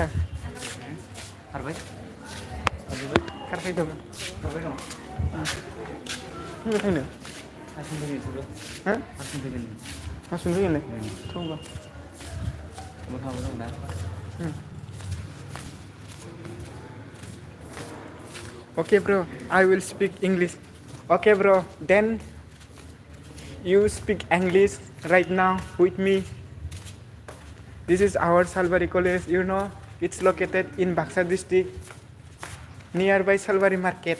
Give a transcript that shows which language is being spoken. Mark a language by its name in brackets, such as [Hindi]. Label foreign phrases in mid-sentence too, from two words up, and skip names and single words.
[Bodo] खारबाय खारबाय दं. खारबाय दं फैबाय थांनो हारसिं फैगोन इसोरो हा हारसिं फैगोन हारसिं फैगोनलाय थौबा मोखाङाव दं दा [English] Okay bro, I will speak English. Okay bro, then you speak English right now with me. This is our Salbari College, you know, it's located in Baksa district, nearby Salbari market.